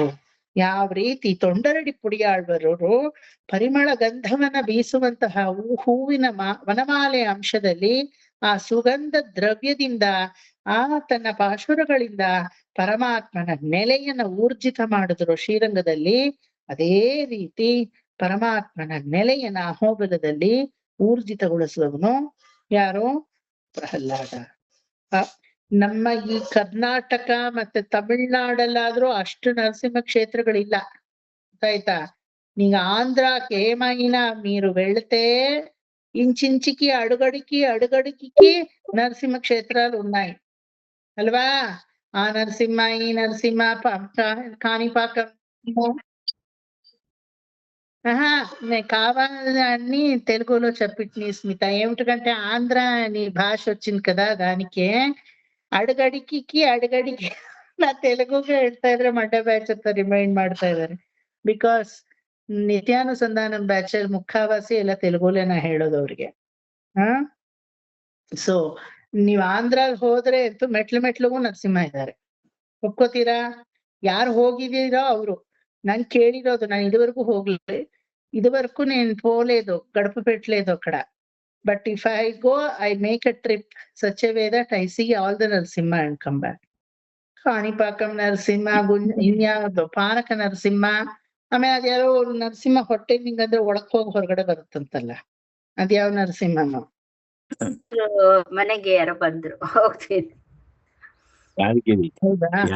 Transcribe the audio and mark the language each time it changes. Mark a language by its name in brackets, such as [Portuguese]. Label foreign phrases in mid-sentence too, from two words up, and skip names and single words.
[Kannada] ಯಾವ ರೀತಿ ತೊಂಡರಡಿ ಪುಡಿಯಾಳ್ವರವರು ಪರಿಮಳ ಗಂಧವನ್ನ ಬೀಸುವಂತಹ ಹೂವಿನ ವನಮಾಲೆ ಅಂಶದಲ್ಲಿ ಆ ಸುಗಂಧ ದ್ರವ್ಯದಿಂದ ಆ ತನ್ನ ಪಾಶುರಗಳಿಂದ ಪರಮಾತ್ಮನ ನೆಲೆಯನ್ನ ಊರ್ಜಿತ ಮಾಡಿದ್ರು ಶ್ರೀರಂಗದಲ್ಲಿ. ಅದೇ ರೀತಿ ಪರಮಾತ್ಮನ ನೆಲೆಯನ್ನ ಅಹೋಬಲದಲ್ಲಿ ಊರ್ಜಿತಗೊಳಿಸುವವನು ಯಾರು? ಪ್ರಹ್ಲಾದ. ನಮ್ಮ ಈ ಕರ್ನಾಟಕ ಮತ್ತೆ ತಮಿಳ್ನಾಡಲ್ಲಾದ್ರೂ ಅಷ್ಟು ನರಸಿಂಹ క్షేత్రಗಳಿಲ್ಲ, ಗೊತ್ತಾಯ್ತಾ? [Telugu] నీకు ఆంధ్రాకి ఏమైనా మీరు వెళితే ఇంచించికి అడుగడికి నరసింహ క్షేత్రాలు ఉన్నాయి అల్వా. ఆ నరసింహ ఈ నరసింహ కాణిపాకం నేను కావాలని అన్ని తెలుగులో చెప్పిట్ని స్మిత. ఏమిటంటే ఆంధ్ర అని భాష వచ్చింది కదా, దానికే [Kannada] ಅಡುಗಡಿಕೆ ನಾ ತೆಲುಗುಗೆ ಹೇಳ್ತಾ ಇದ್ರೆ ಮಂಡ್ಯ ಬ್ಯಾಚ್ ಅಂತ ರಿಮೈಂಡ್ ಮಾಡ್ತಾ ಇದಾರೆ. ಬಿಕಾಸ್ ನಿತ್ಯಾನುಸಂಧಾನಂ ಬ್ಯಾಚ್ ಅಲ್ಲಿ ಮುಖಾವಾಸಿ ಎಲ್ಲ ತೆಲುಗುಲೆ ನಾ ಹೇಳೋದು ಅವ್ರಿಗೆ. ಸೊ ನೀವ್ ಆಂಧ್ರ ಹೋದ್ರೆ ಅಂತೂ ಮೆಟ್ಲಿಗೂ ನರಸಿಂಹ ಇದ್ದಾರೆ, ಒಪ್ಕೋತೀರಾ? ಯಾರು ಹೋಗಿದ್ದೀರೋ ಅವರು. ನಾನ್ ಕೇಳಿರೋದು, ನಾನು ಇದುವರೆಗೂ ಹೋಗ್ಲಿ, ಇದುವರೆಗೂ [Telugu] నేను పోలేదు గడపపెట్టలేదు అక్కడ. [English] But if I go, I make a trip such a way that I see all the Narasimha and come back. [Kannada] ಕಾಣಿಪಾಕಂ ನರಸಿಂಹ, ಇನ್ಯಾವ್ದು ಪಾನಕ ನರಸಿಂಹ, ಆಮೇಲೆ ಅದ್ಯಾರೋ ನರಸಿಂಹ ಹೊಟ್ಟೆ ನಿಂಗಂದ್ರೆ ಒಳಕ್ ಹೋಗಿ ಹೊರಗಡೆ ಬರುತ್ತಂತಲ್ಲ, ಅದ್ಯಾವ ನರಸಿಂಹನು? ಮನೆಗೆ ಯಾರೋ ಬಂದ್ರು, ಹೋಗ್ತೀನಿ. ಹೌದಾ?